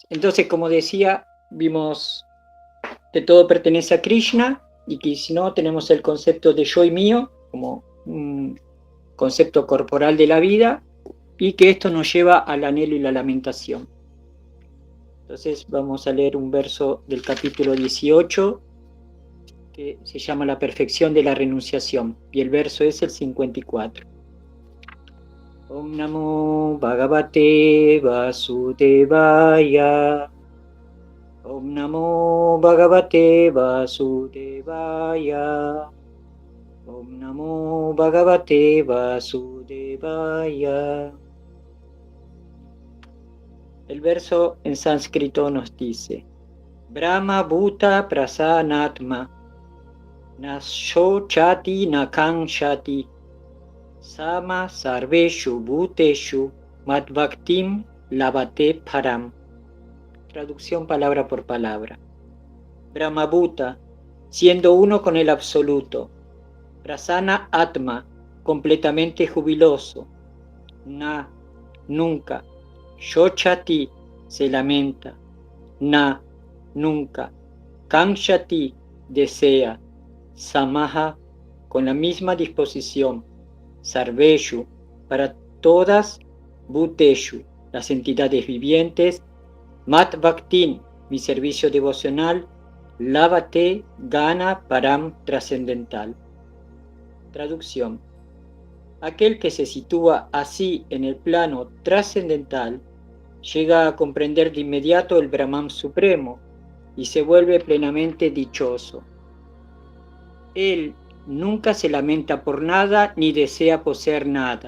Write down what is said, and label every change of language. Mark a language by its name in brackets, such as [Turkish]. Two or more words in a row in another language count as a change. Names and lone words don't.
[Spanish] Entonces, como decía, vimos que todo pertenece a Krishna y que si no, tenemos el concepto de yo y mío como un concepto corporal de la vida y que esto nos lleva al anhelo y la lamentación. Entonces vamos a leer un verso del capítulo 18 que se llama La perfección de la renunciación y el verso es el 54. [Sanskrit] Om Namo Bhagavate Vasudevaya. Om Namo Bhagavate Vasudevaya. Om Namo Bhagavate Vasudevaya. [Spanish] El verso en sánscrito nos dice: [Sanskrit] Brahma Bhuta Prasanatma Na Shochati Na Kanshati Sama Sarveshu Bhuteshu Madbhaktim Lavate Param. [Spanish] Traducción palabra por palabra. [Sanskrit] Brahma Bhuta, [Spanish] siendo uno con el absoluto. [Sanskrit] Prasana Atma, [Spanish] completamente jubiloso. Na, nunca. Shochati, se lamenta. Na, nunca. Kanshati, desea. Samaha, con la misma disposición. Sarveshu, para todas. Bhuteshu, las entidades vivientes. [Sanskrit] Mat Bhaktin, [Spanish] mi servicio devocional. Lavate, gana, param, trascendental. Traducción. Aquel que se sitúa así en el plano trascendental llega a comprender de inmediato el Brahman supremo y se vuelve plenamente dichoso. Él nunca se lamenta por nada ni desea poseer nada.